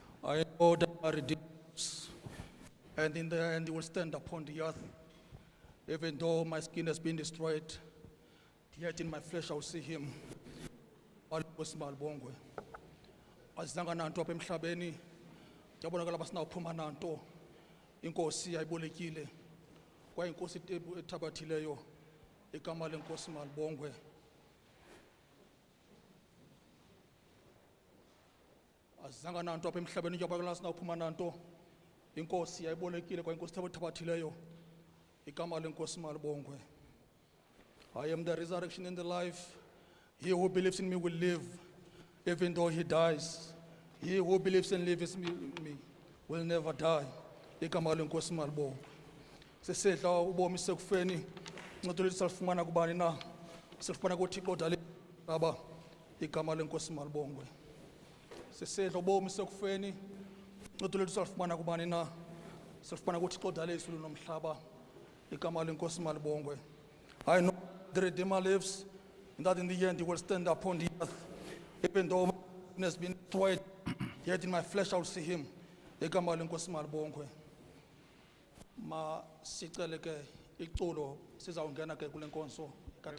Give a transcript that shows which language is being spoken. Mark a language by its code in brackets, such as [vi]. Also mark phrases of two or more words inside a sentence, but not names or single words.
[en] I know that I redeems, and in the end he will stand upon the earth. Even though my skin has been destroyed, yet in my flesh I will see him. [xh] Malibongwe. Azanga nanto apha emhlabeni, yabonakala basinawuphuma nanto. Inkosi ayibolekile. Kwa inkosi ethabathileyo, igama lenkosi malibongwe. Azanga nanto apha emhlabeni yabonakala basinawuphuma nanto. Inkosi ayibolekile kwa inkosi ethabathileyo, igama lenkosi malibongwe. [en] I am the resurrection and the life. He who believes in me will live, even though he dies. He who believes and lives in me will never die. [xh] Igama lenkosi malibongwe. Sesedla ubomi sekufeni, ncedo lethu salifumana kubani na? Salifumana kuThixo odale umhlaba. Igama lenkosi malibongwe. Sesedla ubomi sekufeni, ncedo lethu salifumana kubani na? Salifumana kuThixo odale izulu nomhlaba. Igama lenkosi malibongwe. [en] I know the Redeemer lives, and that in the end he will stand upon the earth. Even though my skin has been destroyed, yet in my flesh I will see him. [xh] Igama lenkosi malibongwe. Ma sicele ke iculo sizawungena ke kule nkonzo katata.